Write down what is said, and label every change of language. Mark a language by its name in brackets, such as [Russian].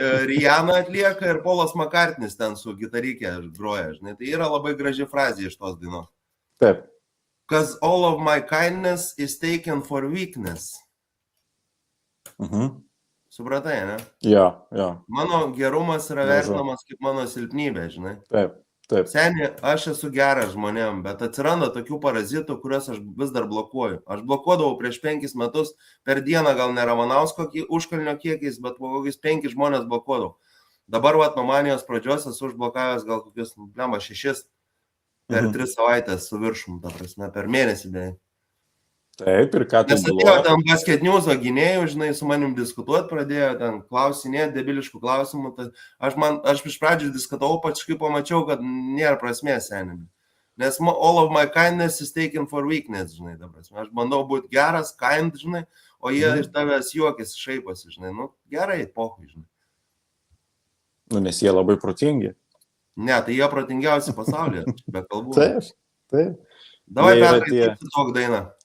[Lithuanian] Rihanna atlieka ir Polas McCartney's ten su gitarikė groja, žinai. Tai yra labai graži frazė iš tos dainos. Taip. [English] Because all of my kindness is taken for weakness. [Lithuanian] Supratai, ne? Jo. Mano gerumas yra vertinamas kaip mano silpnybė, žinai. Taip. Seniai, aš esu geras žmonėm, bet atsiranda tokių parazitų, kuriuos aš vis dar blokuoju. Aš blokuodavau prieš 5 metus, per dieną gal ne Ramanausko užkalnio kiekiais, bet po kokius 5 žmonės blokuodavau. Dabar, nuo manijos pradžios esu užblokavęs gal kokius, 6 per 3 savaitės su viršum, ta prasme, per mėnesį beveik. Taip, ir ką tai buvo? Nes atėjo ten Basket News gynėjų, žinai, su manim diskutuoti pradėjo, ten klausinėti, debiliškų klausimų. Aš iš pradžių diskutavau, pačiai pamačiau, kad nėra prasmės seniai. Nes [English] all of my kindness is taken for weakness, [Lithuanian] žinai, ta prasme. Aš bandau būti geras, kind, žinai, o jie iš tavęs juokėsi, šaiposi, žinai. Gerai, pohui, žinai. Nes jie labai protingi. Ne, tai jie protingiausi pasaulyje, be kalbų. Taip. Davai, Petrai, kaip tok dainą.